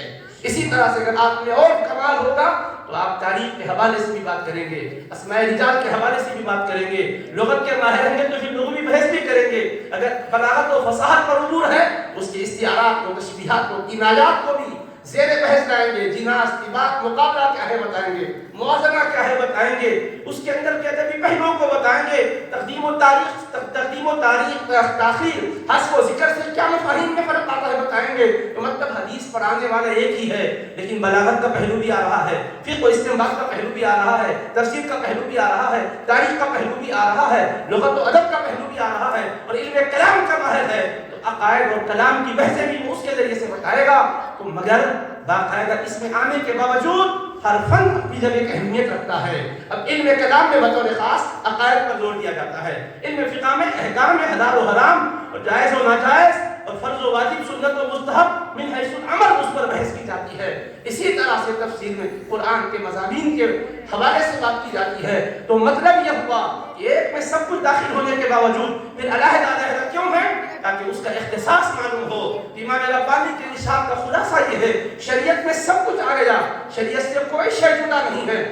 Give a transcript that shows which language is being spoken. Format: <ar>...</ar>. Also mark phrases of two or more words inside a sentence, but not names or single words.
<ur>اسی طرح سے اگر آپ میں اور کمال ہوگا تو آپ تاریخ کے حوالے سے بھی بات کریں گے، اسماء رجال کے حوالے سے بھی بات کریں گے، لغت کے ماہر ہیں گے تو پھر لغوی بحث بھی کریں گے، اگر بلاغت و فصاحت پر عبور ہے اس کے استعارات کو، تشبیہات کو، کنایات کو بھی زیر بحث لائیں گے، جناس، طباق، مقابلہ کیا ہے بتائیں گے، موازنہ کیا ہے بتائیں گے، اس کے اندر کے ادبی پہلوؤں کو بتائیں گے، تقدیم و تاریخ، تاخیر، حذف و ذکر سے کیا مفاہیم میں فرق آتا ہے بتائیں گے۔ تو مطلب حدیث پڑھانے والا ایک ہی ہے لیکن بلاغت کا پہلو بھی آ رہا ہے، فقہ و استنباط کا پہلو بھی آ رہا ہے، تفسیر کا پہلو بھی آ رہا ہے، تاریخ کا پہلو بھی آ رہا ہے، لغت و ادب کا پہلو بھی آ رہا ہے، اور علم کلام کا ماہر ہے تو عقائد اور کلام کی بحثیں بھی اس کے ذریعے سے بتائے گا۔ تو مگر باقاعدہ اس میں آنے کے باوجود ہر فن اپنی جگہ کی اہمیت رکھتا ہے۔ اب علم کلام میں بطور خاص عقائد پر زور دیا جاتا ہے، علم فقہ میں احکام میں حلال و حرام اور جائز و ناجائز اور فرض و واجب، سنت و مستحب</ur> <ar>من حیث العمل</ar> <ur>اس پر بحث کی جاتی ہے۔ اسی طرح سے تفسیر میں قرآن کے مضامین کے حوالے سے بات کی جاتی ہے۔ تو مطلب یہ ہوا کہ ایک میں سب کچھ داخل ہونے کے باوجود پھر علیحدہ کیوں ہے؟ تاکہ اس کا اختصاص معلوم ہو۔ امام ربانی کے نشان کا خلاصہ یہ ہے، شریعت میں سب کچھ آ گیا، شریعت سے کوئی شے جدا نہیں ہے۔</ur>